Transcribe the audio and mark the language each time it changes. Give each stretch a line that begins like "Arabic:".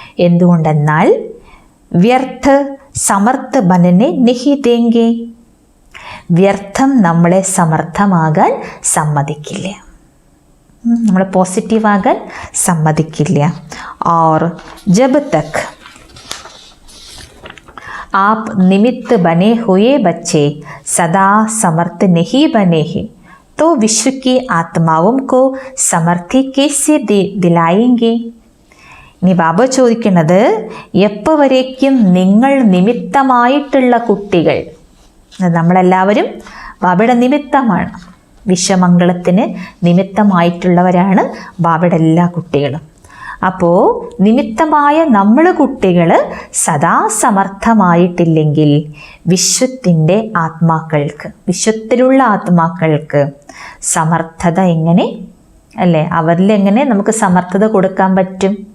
Malayalam: എന്തുകൊണ്ടെന്നാൽ
Hindi: വ്യർത്ഥ സമർത്ഥ ബനനെ നഹി ദേംഗെ,
Malayalam: വ്യർത്ഥം നമ്മളെ സമർത്ഥമാകാൻ സമ്മതിക്കില്ല, നമ്മളെ പോസിറ്റീവാകാൻ സമ്മതിക്കില്ല.
Hindi: और जब तक आप निमित्त बने हुए बच्चे सदा समर्थ नहीं बने हैं, तो विश्व की आत्माओं को समर्थി कैसे दिलाएंगे?
Malayalam: ഇനി ബാബ ചോദിക്കുന്നത്, എപ്പോൾ വരേക്കും നിങ്ങൾ നിമിത്തമായിട്ടുള്ള കുട്ടികൾ, നമ്മളെല്ലാവരും ബാബയുടെ നിമിത്തമാണ്, വിശ്വമംഗളത്തിന് നിമിത്തമായിട്ടുള്ളവരാണ് ബാബയുടെ എല്ലാ കുട്ടികളും. അപ്പോൾ നിമിത്തമായ നമ്മൾ കുട്ടികൾ സദാ സമർത്ഥമായിട്ടില്ലെങ്കിൽ വിശ്വത്തിൻ്റെ ആത്മാക്കൾക്ക്, വിശ്വത്തിലുള്ള ആത്മാക്കൾക്ക് സമർത്ഥത എങ്ങനെ, അല്ലേ, അവരിലെങ്ങനെ നമുക്ക് സമർത്ഥത കൊടുക്കാൻ പറ്റും?